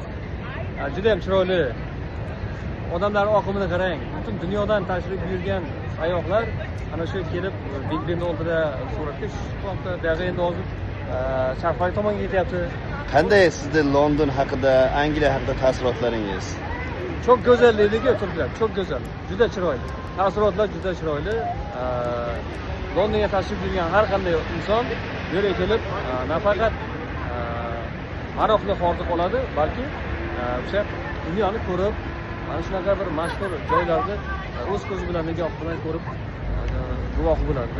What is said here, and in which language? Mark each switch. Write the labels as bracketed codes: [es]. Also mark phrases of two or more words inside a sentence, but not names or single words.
[uz] Juda ham chiroyli. Odamlar oqimini qarang. Butun dunyodan tashrif buyurgan sayyohlar ana shu kelib Big Ben oldida suratga tushmoqda. Buyog'i endi hozir charxpalak tomonga ketyapti. Qanday sizda London haqida, Angliya haqida taassurotlaringiz? [tr] Çok güzel dedi Türkler, çok güzel. [uz] Juda chiroyli. Taassurotlar juda chiroyli. Londonga tashrif buyurgan har qanday inson bu yerga kelib nafaqat maroqli hordiq oladi, balki o'sha dunyoni ko'rib, mana shunaqa bir mashhur joylarni o'z ko'zi bilan nigoh bilan ko'rib guvoh bo'ladi.